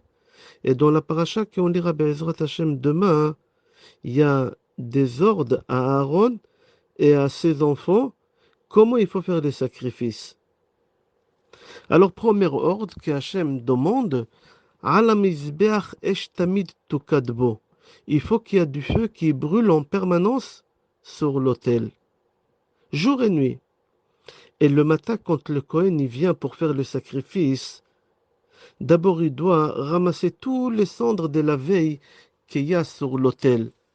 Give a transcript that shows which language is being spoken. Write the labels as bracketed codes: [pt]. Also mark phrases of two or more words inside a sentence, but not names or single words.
[fr] Et dans la paracha qu'on lira [he] בעזרת השם [fr] demain, il y a des ordres à Aaron et à ses enfants comment il faut faire les sacrifices. Alors, premier ordre que Hachem demande, [he] על מזבח אש תמיד תוקד בו. [fr] Il faut qu'il y ait du feu qui brûle en permanence sur l'autel, jour et nuit. Et le matin, quand le Kohen il vient pour faire le sacrifice, d'abord il doit ramasser tous les cendres de la veille qu'il y a sur l'autel.